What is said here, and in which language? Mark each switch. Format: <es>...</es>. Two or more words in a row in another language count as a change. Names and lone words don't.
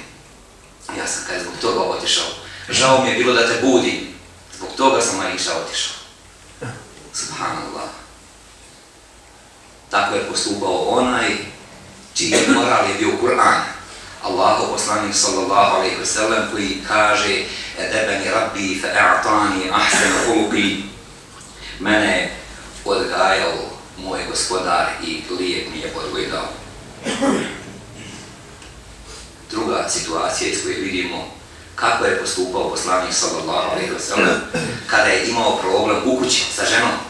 <bs>Ja sam kada zbog toga otišao. Žao mi je bilo da te budim. Zbog toga sam Aisha otišao. Subhanallah. Tako je postupao onaj čiji moral je bio Kur'an. Allahov poslanik</bs> <ar>صلى الله عليه وسلم</ar> <bs>koji kaže</bs> <ar>أدبني ربي فأعطاني أحسن خلقي,</ar> <bs>mene odgajao moj gospodar i lijep mi je odgojao. Druga situacija iz koje vidimo kako je postupao poslanik</bs> <ar>صلى الله عليه وسلم</ar> <bs>kada je imao problem u kući sa ženom.</bs>